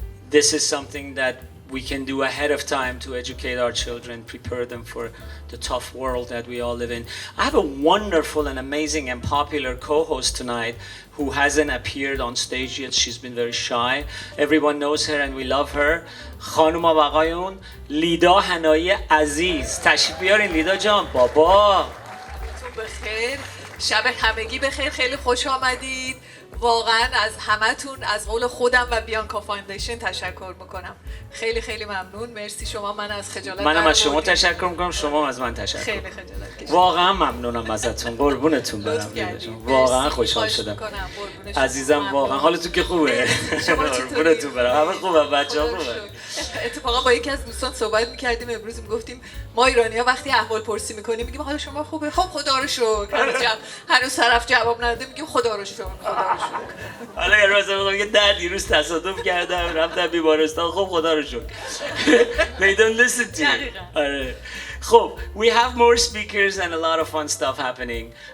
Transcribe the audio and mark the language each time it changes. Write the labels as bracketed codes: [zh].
[en] This is something that we can do ahead of time to educate our children, prepare them for the tough world that we all live in. I have a wonderful and amazing and popular co-host tonight who hasn't appeared on stage yet. She's been very shy. Everyone knows her and we love her. [fa] خانم و آقایون لیدا حنایی عزیز، تشریف بیارین لیدا جان. بابا بخیر، شب همگی بخیر، خیلی خوش آمدید. واقعا از همتون از قول خودم و بیانکا فاندیشن تشکر میکنم. خیلی خیلی ممنون. مرسی شما من از خجالت منم از شما تشکر میکنم، شما از من تشکر. خیلی خجالت کشیدم. واقعا ممنونم ازتون. قربونتون برم. واقعا خوشحال شدم. عزیزم واقعا حالتون که خوبه؟ قربونتون برم. همه خوبه، بچه‌ها خوبه. اتفاقا با یکی از دوستان صحبت می‌کردیم امروز، میگفتیم ما ایرانی‌ها وقتی احوال پرسی می‌کنیم میگیم حال شما خوبه؟ خب خدا رو شکر. هنوز طرف جواب نداده میگیم خدا رو شکر، خدا رو شکر. حالا یه روز میگم یه در دیروز تصادف کردم رفتم بیمارستان، خب خدا رو شکر. [en] They don't listen to you. [fa] آره. [en] خب we have more speakers and a lot of fun stuff happening.